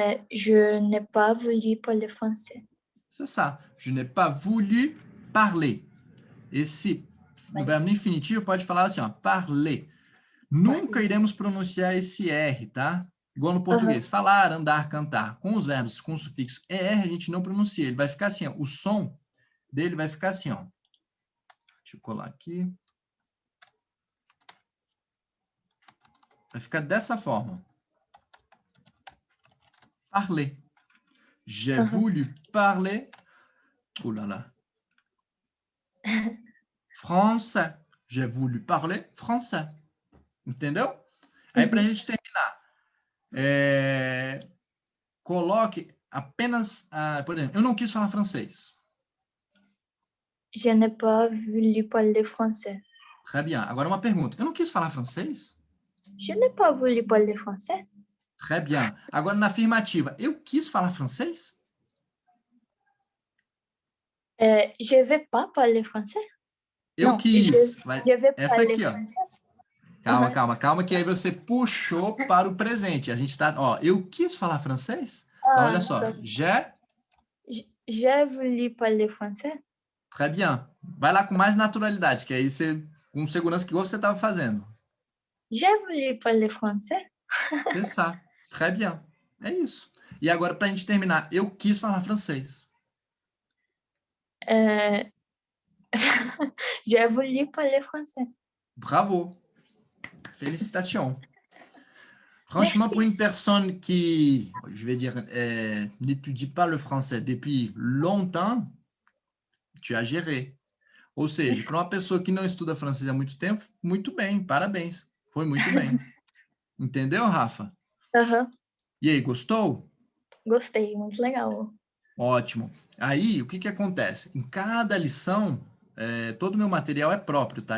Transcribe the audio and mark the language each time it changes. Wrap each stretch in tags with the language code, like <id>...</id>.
<fr>Je n'ai pas voulu parler français. C'est ça. Je n'ai pas voulu parler.</fr> <pt>Esse, no verbo infinitivo, pode falar assim, ó, parler. Nunca iremos pronunciar esse R, tá? Igual no português. Falar, andar, cantar. Com os verbos com o sufixo ER, a gente não pronuncia. Ele vai ficar assim, ó. O som dele vai ficar assim, ó. Deixa eu colar aqui. Vai ficar dessa forma.</pt> <fr>Parler. J'ai voulu parler. Oh là là. Français. J'ai voulu parler français.</fr> <pt>Entendeu? Aí, para a gente terminar, coloque apenas, por exemplo, eu não quis falar francês.</pt> <fr>Je n'ai pas voulu parler français. Très bien.</fr> <pt>Agora uma pergunta. Eu não quis falar francês?</pt> <fr>Je n'ai pas voulu parler français. Très bien.</fr> <pt>Agora na afirmativa, eu quis falar francês?</pt> <fr>Je vais pas parler français.</fr> <pt>Eu não, quis.</pt> <fr>Je vais</fr> <pt>Essa</pt> <fr>parler</fr> <pt>aqui, ó.</pt> <fr>français.</fr> <pt>Calma, que aí você puxou para o presente. A gente tá, ó, eu quis falar francês? Então, olha só. Tá.</pt> <fr>J'ai voulu parler français. Très bien.</fr> <pt>Vai lá com mais naturalidade, que aí você, com segurança que você estava fazendo.</pt> <fr>J'ai voulu parler français. C'est ça. Très bien.</fr> <pt>É isso. E agora, para a gente terminar, eu quis falar francês.</pt> <fr>J'ai voulu parler français. Bravo. Félicitations. Franchement, Merci. pour une personne qui, je vais dire, n'étudie pas le français depuis longtemps, tu as géré.</fr> <pt>Ou seja, para uma pessoa que não estuda francês há muito tempo, muito bem, parabéns. Foi muito bem. Entendeu, Rafa? E aí, gostou? Gostei, muito legal. Ótimo. Aí, o que que acontece? Em cada lição, todo o meu material é próprio, tá?</pt>